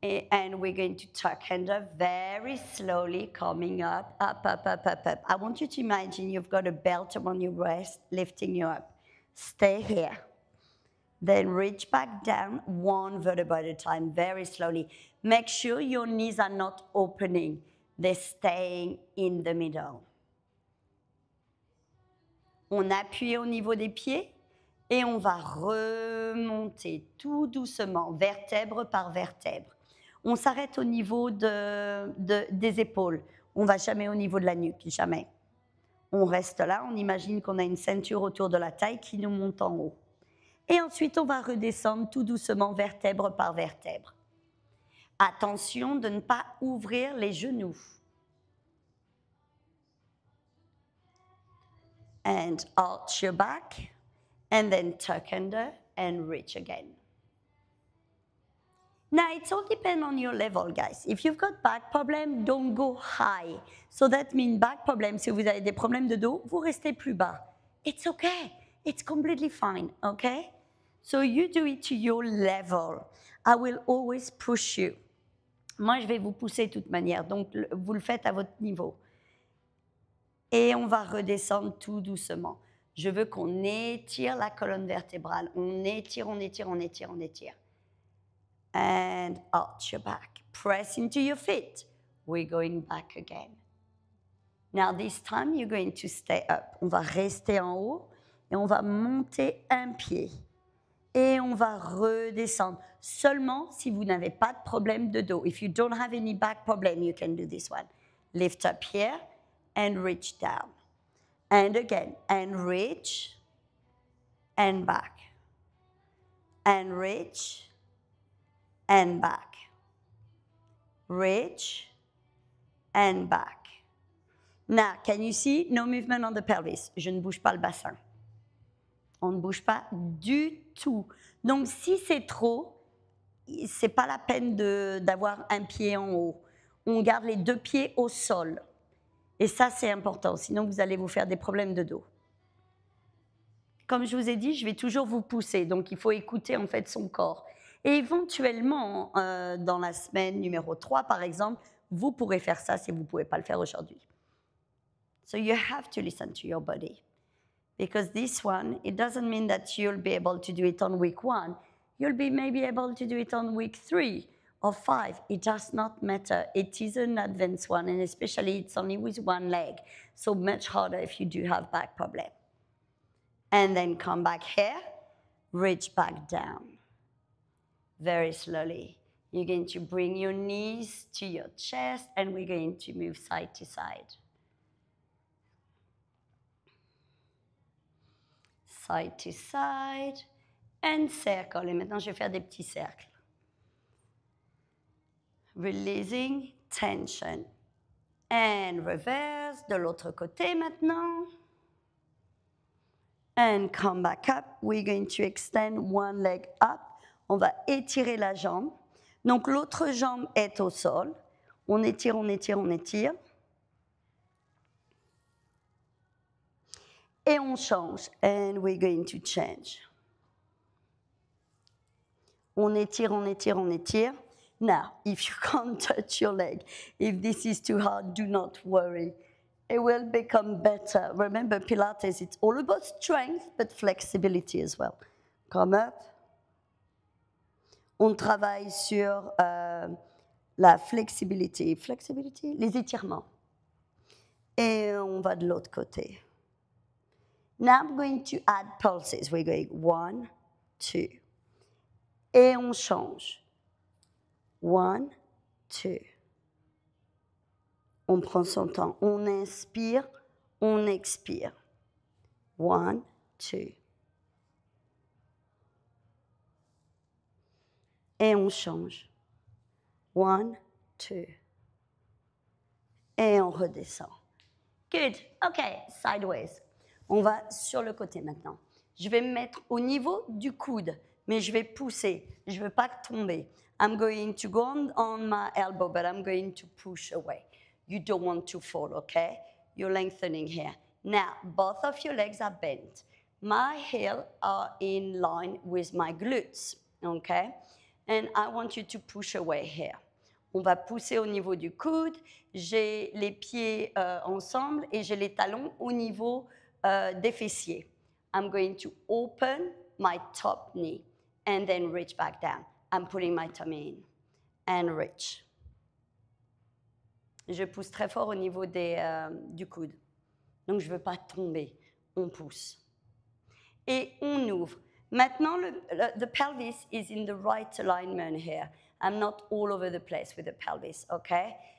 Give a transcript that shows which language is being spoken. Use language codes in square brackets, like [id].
[en] And we're going to tuck under very slowly, coming up, up, up, up, up, up. I want you to imagine you've got a belt around your waist, lifting you up. Stay here. Then reach back down, 1 vertebra at a time, very slowly. Make sure your knees are not opening. They're staying in the middle. [fr] On appuie au niveau des pieds et on va remonter tout doucement, vertèbre par vertèbre. On s'arrête au niveau des épaules. On ne va jamais au niveau de la nuque, jamais. On reste là, on imagine qu'on a une ceinture autour de la taille qui nous monte en haut. Et ensuite, on va redescendre tout doucement, vertèbre par vertèbre. Attention de ne pas ouvrir les genoux. [en] And arch your back, and then tuck under and reach again. Now, it all depends on your level, guys. If you've got back problem, don't go high. So that means back problem, [fr] si vous avez des problèmes de dos, vous restez plus bas. [en] It's okay. It's completely fine, okay? So you do it to your level. I will always push you. [fr] Moi, je vais vous pousser de toute manière, donc vous le faites à votre niveau. Et on va redescendre tout doucement. Je veux qu'on étire la colonne vertébrale. On étire, on étire, on étire, on étire. [en] And arch your back. Press into your feet. We're going back again. Now this time, you're going to stay up. [fr] On va rester en haut et on va monter un pied. Et on va redescendre. Seulement si vous n'avez pas de problème de dos. [en] If you don't have any back problem, you can do this one. Lift up here and reach down. And again, and reach, and back. And reach, and back. Reach, and back. Now, can you see? No movement on the pelvis. [fr] Je ne bouge pas le bassin. On ne bouge pas du tout. Donc, si c'est trop, c'est pas la peine d'avoir un pied en haut. On garde les 2 pieds au sol. Et ça, c'est important. Sinon, vous allez vous faire des problèmes de dos. Comme je vous ai dit, je vais toujours vous pousser. Donc, il faut écouter en fait son corps. Et éventuellement, dans la semaine numéro 3, par exemple, vous pourrez faire ça si vous ne pouvez pas le faire aujourd'hui. [en] So you have to listen to your body. Because this one, it doesn't mean that you'll be able to do it on week 1. You'll be maybe able to do it on week 3 or 5. It does not matter. It is an advanced one, and especially it's only with one leg. So much harder if you do have back problem. And then come back here, reach back down. Very slowly. You're going to bring your knees to your chest, and we're going to move side to side. Side to side, and circle. [fr] Et maintenant, je vais faire des petits cercles. [en] Releasing tension. And reverse, [fr] de l'autre côté maintenant. [en] And come back up. We're going to extend one leg up. [fr] On va étirer la jambe. Donc, l'autre jambe est au sol. On étire, on étire, on étire. Et on change. [en] And we're going to change. [fr] On étire, on étire, on étire. [en] Now, if you can't touch your leg, if this is too hard, do not worry. It will become better. Remember, Pilates, it's all about strength, but flexibility as well. Come up. [fr] On travaille sur la flexibilité. Flexibility? Les étirements. Et on va de l'autre côté. [en] Now I'm going to add pulses. We're going 1, 2. [fr] Et on change. [en] 1, 2. [fr] On prend son temps. On inspire, on expire. [en] 1, 2. [fr] Et on change. 1, 2. Et on redescend. Good. [en] OK, sideways. [fr] On va sur le côté maintenant. Je vais me mettre au niveau du coude, mais je vais pousser. Je ne veux pas tomber. [en] I'm going to go on my elbow, but I'm going to push away. You don't want to fall, okay? You're lengthening here. Now, both of your legs are bent. My heels are in line with my glutes, okay? And I want you to push away here. [fr] On va pousser au niveau du coude. J'ai les pieds ensemble et j'ai les talons au niveau des fessiers. [en] I'm going to open my top knee and then reach back down. I'm putting my tummy in and reach. [fr] Je pousse très fort au niveau du coude. Donc, je ne veux pas tomber. On pousse. Et on ouvre. [en] Maintenant, the pelvis is in the right alignment here. I'm not all over the place with the pelvis, okay?